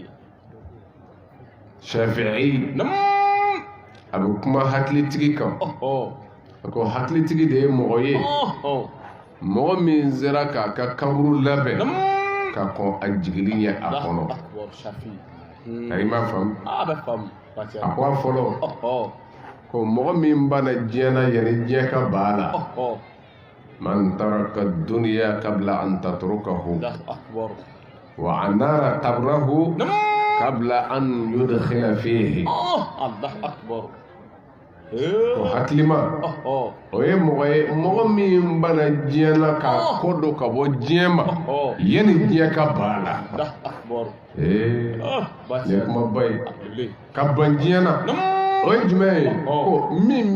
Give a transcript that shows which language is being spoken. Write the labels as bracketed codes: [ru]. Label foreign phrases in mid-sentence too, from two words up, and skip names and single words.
[bm] Shafi'i a bɛ kuma hakilitigi kan a ko hakilitigi de ye mɔgɔ ye mɔgɔ min sera k'a ka kaburu labɛn ka kɔn a jigili ɲɛ a kɔnɔ ayi ma faamu a ko a fɔlɔ ko mɔgɔ min banna diɲɛ na yanni diɲɛ ka ban a la [ar] من ترك الدنيا قبل أن تتركه وأنار قبره قبل أن يدخل فيه [bm] o hakilima o ye mɔgɔ ye mɔgɔ min banna diɲɛ na ka ko dɔ ka bɔ diɲɛ ma yanni diɲɛ ka ban a la ne kuma ba ye ka ban diɲɛ na o ye jumɛn ye ko min